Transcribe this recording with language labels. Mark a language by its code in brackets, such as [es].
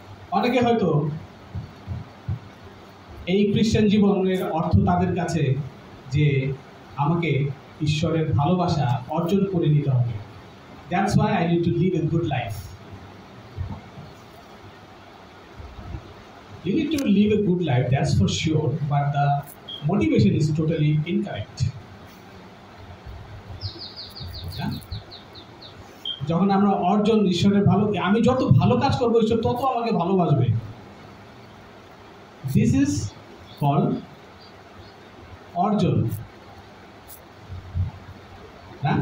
[bn] অনেকে হয়তো এই খ্রিস্টান জীবনের অর্থ তাদের কাছে যে আমাকে ঈশ্বরের ভালোবাসা অর্জন করে নিতে হবে। [en] That's why I need to live a good life. You need to live a good life, that's for sure, but the motivation is totally incorrect. [bn] যখন আমরা অর্জন ঈশ্বরের ভালো, আমি যত ভালো কাজ করবো ঈশ্বর তত আমাকে ভালোবাসবে, [en] this is called [bn] অর্জন, না?